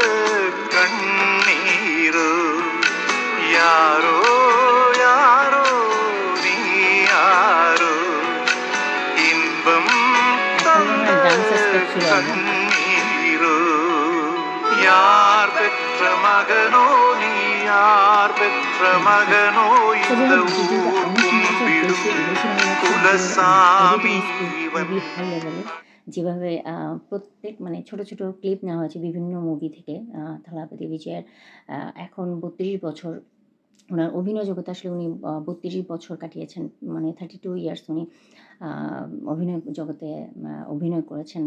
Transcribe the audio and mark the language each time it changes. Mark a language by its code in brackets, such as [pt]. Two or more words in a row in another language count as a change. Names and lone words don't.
[ta] கண்ணீரோ யாரோ யாரோ நீ யாரோ இன்பம் தந்த கண்ணீரோ யார் பெற்ற மகனோ நீ யார் பெற்ற மகனோ இந்த ஊரும் விடும் குலசாமி [bn] যেভাবে প্রত্যেক মানে ছোট ছোট ক্লিপ নেওয়া হয়েছে বিভিন্ন মুভি থেকে থালাপতি বিজয়ের। এখন 32 বছর ওনার অভিনয় জগতে, আসলে উনি 32 বছর কাটিয়েছেন, মানে 32 ইয়ার্স উনি অভিনয় জগতে অভিনয় করেছেন।